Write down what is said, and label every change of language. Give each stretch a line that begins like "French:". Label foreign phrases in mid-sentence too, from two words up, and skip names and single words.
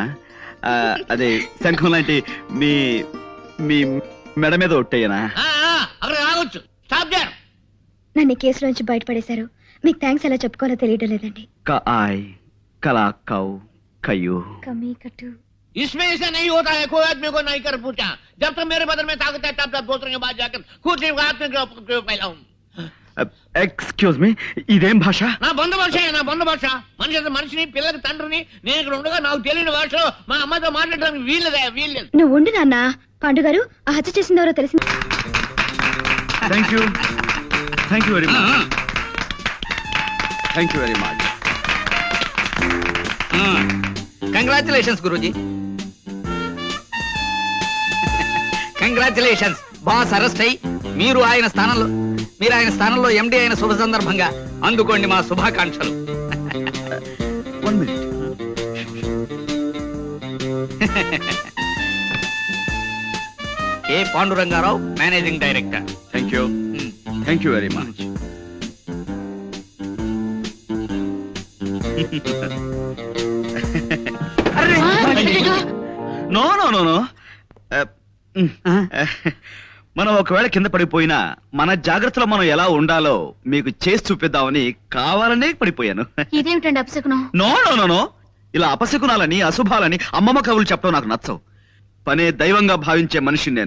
Telugu: అదే శంఖం లాంటి మీ మీ మెడ మీద ఒట్టేయనా? నన్ను కేసులోంచి బయటపడేశారు. మీకు థ్యాంక్స్ ఎలా చెప్పుకోవాలో తెలియడం లేదండి. కమీ కట్టు.
Hindi: इसमें ऐसा नहीं होता है, कोई आदमी को नहीं कर पूछा। जब तक मेरे बदन में ताकत है तब तक दूसरे के बाद जाकर खुद हाथ में फैलाऊं।
English: excuse me,
Telugu: ఇదేం భాష? నా బంధు భాష, నా బంధు భాష. మనిషిని పిల్లకి తండ్రిని నేను ఇక్కడ ఉండగా నాకు తెలియని భాషలో మా అమ్మతో మాట్లాడడానికి వీల్లేదు. నువ్వు ఉండు నాన్న. పాండు గారు, ఆ హత్య చేసింది ఎవరో తెలిసింది.
English: Thank you very much. Thank you very much.
Telugu: కంగ్రాచులేషన్స్ గురూజీ. కంగ్రాచులేషన్స్. బాస్ అరెస్ట్ అయ్యి మీరు ఆయన స్థానంలో ఎండి అయిన శుభ సందర్భంగా అందుకోండి మా శుభాకాంక్షలు.
English: 1 minute.
Telugu: కె పాండురంగారావు,
English: managing director. Thank you very much. No no no no.
Telugu: మనం ఒకవేళ కింద పడిపోయినా మన జాగ్రత్తలో మనం ఎలా ఉండాలో మీకు చేసి చూపిద్దామని కావాలనే పడిపోయాను. ఇదేమిటండి అపశకునం?
English: No no no no.
Telugu: ఇలా అపశకునాలని అశుభాలని అమ్మమ్మ కవులు చెప్పడం నాకు నచ్చవు. పనే దైవంగా భావించే మనిషిని నేను.